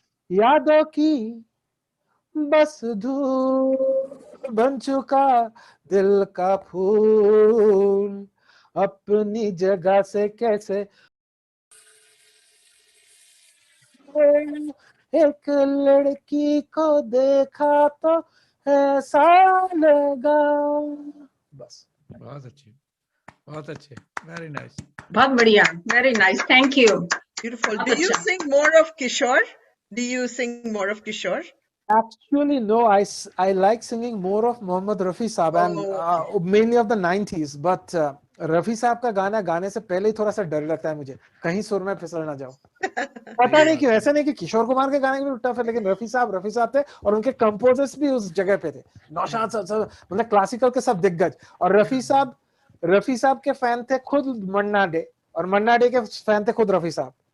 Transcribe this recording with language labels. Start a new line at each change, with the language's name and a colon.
Hindi: यादों की बस धूल बन चुका, दिल का फूल अपनी जगह से कैसे एक लड़की को देखा तो ऐसा लगा। बस। बहुत अच्छे, बहुत अच्छे,
English: very nice,
Hindi: बहुत बढ़िया,
English: Very nice, thank you. Beautiful. Do you sing more of Kishore? Do you sing more of Kishore? Actually, no. I like singing more of Mohammad Rafi Saab and mainly of the 90s.
Hindi: But Rafi साहब का गाना गाने से पहले ही थोड़ा सा डर लगता है मुझे, कहीं सुर में फिसल ना जाओ। पता नहीं क्यों, ऐसा नहीं कि किशोर कुमार के गाने भी टफ है, लेकिन रफी साहब थे और उनके कंपोजर्स भी उस जगह पे थे। नौशाद मतलब क्लासिकल के सब दिग्गज, और रफी साहब के फैन थे खुद मन्ना डे, और मन्ना डे के फैन थे खुद रफी साहब।